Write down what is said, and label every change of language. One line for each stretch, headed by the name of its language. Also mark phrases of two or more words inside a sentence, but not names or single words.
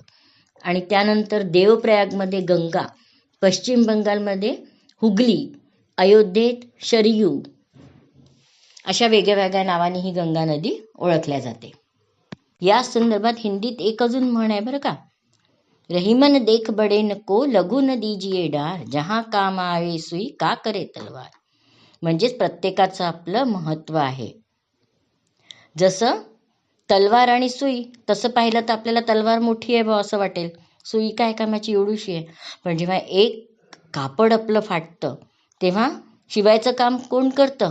Marathi: आणि त्यानंतर देवप्रयागमध्ये गंगा, पश्चिम बंगालमध्ये हुगली, अयोध्येत शरयू, अशा वेगळ्या वेगळ्या नावाने ही गंगा नदी ओळखल्या जाते. या संदर्भात हिंदीत एक अजून म्हण आहे बरं का,
Hindi: रहीमन देख बडे नको लघु न दीजिए डार, जहां काम आवे सुई का करे तलवार.
Marathi: म्हणजेच प्रत्येकाचं आपलं महत्व आहे. जसं तलवार आणि सुई, तसं पाहिलं तर आपल्याला तलवार मोठी आहे बा असं वाटेल, सुई काय कामाची एवढीशी आहे. पण जेव्हा एक कापड आपलं फाटतं तेव्हा शिवायचं काम कोण करतं?